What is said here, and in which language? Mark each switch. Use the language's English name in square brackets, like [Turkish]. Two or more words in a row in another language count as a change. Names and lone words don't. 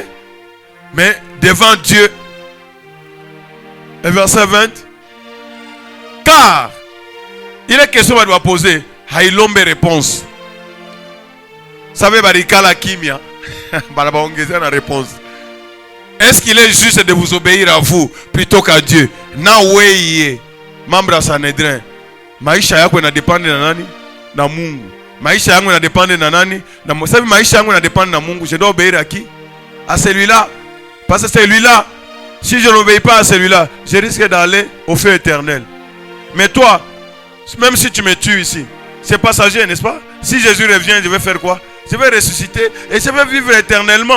[French] Mais devant Dieu, le verset 20, car il est question de poser, haïlombe réponse. Ça veut dire la kimia, la réponse. Est-ce qu'il est juste de vous obéir à vous plutôt qu'à Dieu? [Swahili] Na weye, [French] membre à Sanhedrin, [Swahili] maisha yako na dépendre na nani? na Mungu. Maisha yangu na dépendre na nani? Na sabi maisha yangu na dépendre na Mungu. [French] Je dois obéir à qui? À celui-là. Parce que celui-là, si je n'obéis pas à celui-là, je risque d'aller au feu éternel. Mais toi, même si tu me tues ici, c'est passager, n'est-ce pas? Si Jésus revient, je vais faire quoi? Je vais ressusciter et je vais vivre éternellement.